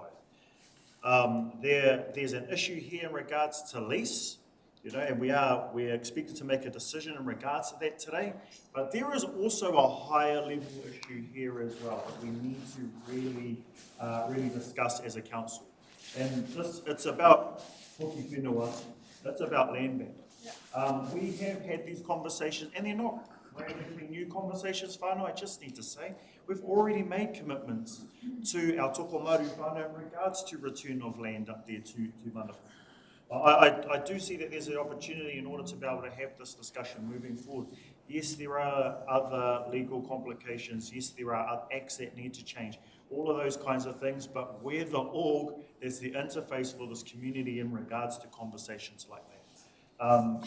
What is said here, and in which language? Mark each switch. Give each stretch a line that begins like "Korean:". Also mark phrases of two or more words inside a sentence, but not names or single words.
English: There's an issue here in regards to lease, and we're expected to make a decision in regards to that today. But there is also a higher level issue here as well that we need to really discuss as a council. And it's about
Māori: hoki whenua,
English: it's about land bank. We have had these conversations, and they're not relatively new conversations, whānau. I just need to say, we've already made commitments to our
Māori: toko maru whānau
English: in regards to return of land up there to Manawatu. I do see that there's an opportunity in order to be able to have this discussion moving forward. Yes, there are other legal complications. Yes, there are acts that need to change. All of those kinds of things, but we're the org that's the interface for this community in regards to conversations like that.